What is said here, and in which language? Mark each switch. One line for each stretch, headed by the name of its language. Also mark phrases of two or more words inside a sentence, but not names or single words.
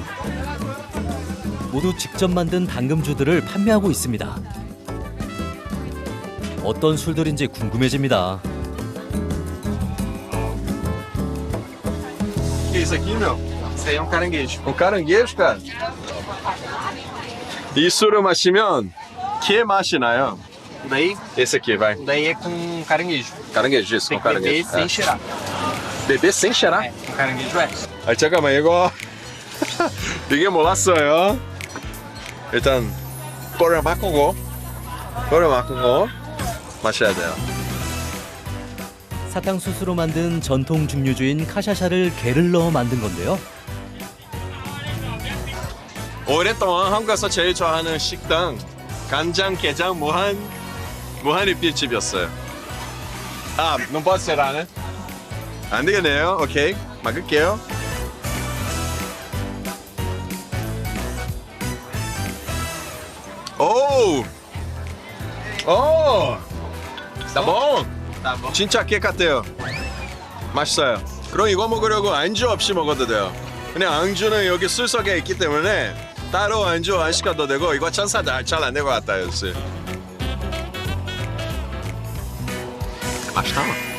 Korean: 모두 직접 만든 당금주들을 판매하고 있습니다. 어떤 술들인지 궁금해집니다.
Portuguese: O que é isso aqui, meu? Isso aí é um caranguejo. Um caranguejo, cara?
Korean: 이 술을 마시면 que 맛이 나요?
Portuguese: Daí, Esse aqui, vai. daí é com caranguejo. caranguejo, isso, Tem com que beber caranguejo. sem cheirar. beber sem cheirar? É, com caranguejo é.
Korean: 아, 잠깐만, 이거 이게 몰랐어요. 일단 꼴을 바꾸고 마셔야 돼요. 사탕수수로 만든 전통 증류주인 카샤샤를 게를 넣어 만든 건데요. 오랫동안 한국에서 제일 좋아하는 식당 간장게장 무한리필집이었어요. 아,
Portuguese: não pode ser, né?
Korean: 안 되겠네요. 오케이, 막을게요. 오,
Portuguese: tá bom? Tá bom.
Korean: 진짜 깨 같아요. 맛있어요. 그럼 이거 먹으려고 안주 없이 먹어도 돼요. 그냥 안주는 여기 술 속에 있기 때문에 따로 안주 안 시켜도 되고 이거 천사 잘 안 될 것 같아요. 술. 맛있다.